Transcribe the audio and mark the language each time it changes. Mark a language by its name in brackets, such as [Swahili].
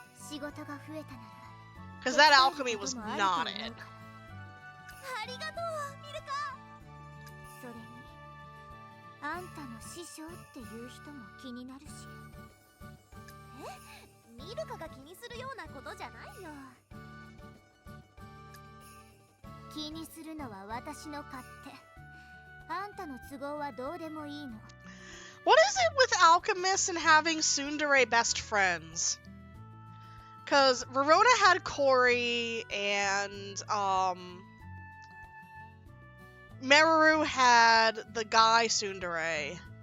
[English] Because that alchemy was not it. [Japanese] ありがとう、ミルカ。それに、あんたの師匠っていう人も気になるし。え、ミルカが気にするようなことじゃないよ。気にするのは私の勝手。あんたの都合はどうでもいいの。 [English] What is it with alchemists and having tsundere best friends? Because Verona had Corey and Meru had the guy tsundere.